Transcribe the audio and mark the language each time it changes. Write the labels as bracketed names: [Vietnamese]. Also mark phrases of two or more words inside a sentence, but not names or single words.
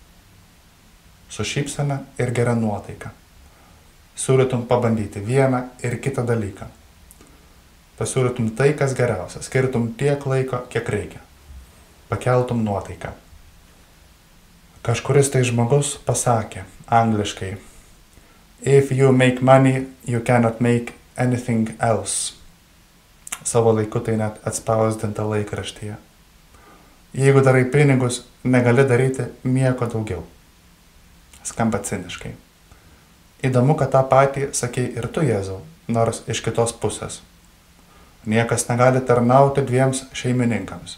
[Lithuanian] Su šypsena ir gera nuotaika. Siūlytum pabandyti vieną ir kitą dalyką. Pasiūlytum tai, kas geriausia, skirtum tiek laiko, kiek reikia. Pakeltum nuotaiką. Kažkuris tai žmogus pasakė angliškai: [English] If you make money, you cannot make anything else. [Lithuanian] Savo laiku tai net atspausdinta laikraštyje. Jeigu darai pinigus, negali daryti nieko daugiau. Skamba ciniškai. Įdomu, kad tą patį sakei ir tu, Jėzau, nors iš kitos pusės. Niekas negali tarnauti 2 šeimininkams.